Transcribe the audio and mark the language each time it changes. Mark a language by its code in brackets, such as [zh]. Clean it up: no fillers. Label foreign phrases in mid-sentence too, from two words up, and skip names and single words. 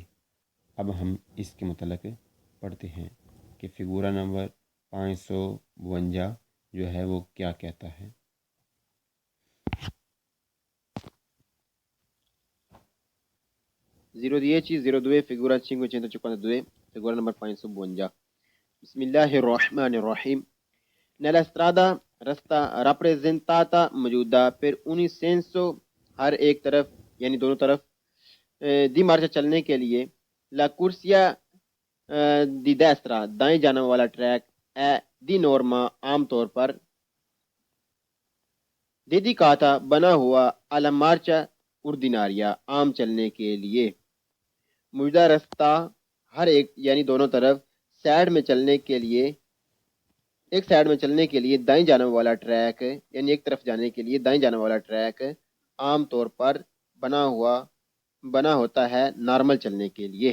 [ur] اب ہم اس کے متعلق پڑھتے ہیں کہ فگورہ نمبر 552 جو ہے وہ کیا کہتا ہے. [it] 010-02 figura 552 figura number 552. [ar] Bismillahirrahmanirrahim. [it] Nella strada resta rappresentata [ur] موجودہ [it] per ogni senso [ur] ہر ایک طرف یعنی دونوں طرف [it] di marcia [ur] چلنے کے لیے [it] la corsia di destra [ur] دائیں جانب والا ٹریک [it] è di norma [ur] عام طور پر dedicata بنا ہوا [it] alla marcia ordinaria [ur] عام چلنے کے لیے. موجودہ رستہ ہر ایک یعنی دونوں طرف سائڈ میں چلنے کے لیے ایک سائڈ میں چلنے کے لیے دائیں جانب والا ٹریک یعنی ایک طرف جانے کے لیے دائیں جانب والا ٹریک عام طور پر بنا ہوتا ہے نارمل چلنے کے لیے.